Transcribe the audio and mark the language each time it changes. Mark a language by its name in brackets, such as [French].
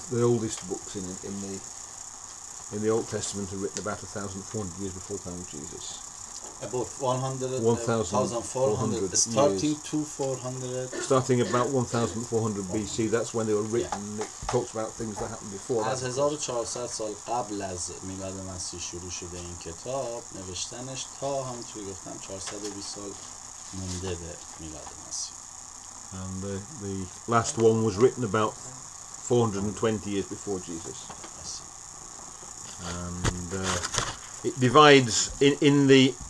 [English] The oldest books in the Old Testament are written about 1,400 years before the time of Jesus. About 1,400 starting to 400. Starting about 1,400 BC, that's when they were written. It talks about things that happened before [Persian] از [English] that. [Persian] 1400 سال قبل از میلاد مسیح شروع شده این کتاب نوشتنش تا همونطوری گفتم 420 سال مونده به میلاد مسیح. [English] And the last one was written about 420 years before Jesus. And it divides in the.